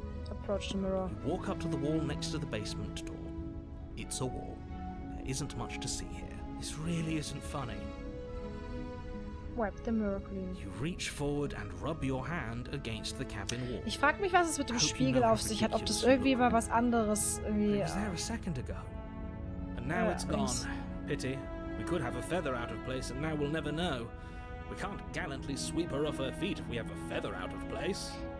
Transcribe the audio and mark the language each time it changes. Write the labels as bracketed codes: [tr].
[en] Approach the mirror. You walk up to the wall next to the basement door. It's a wall. There isn't much to see here. This really isn't funny. Wipe the mirror clean. You reach forward and rub your hand against the cabin wall. [de] Ich frage mich, was es mit dem Spiegel auf sich hat. Ob das irgendwie mal was anderes irgendwie... [en] It was there a second ago. And now it's gone. thanks. Pity. We could have a feather out of place and now we'll never know. We can't gallantly sweep her off her feet if we have a feather out of place.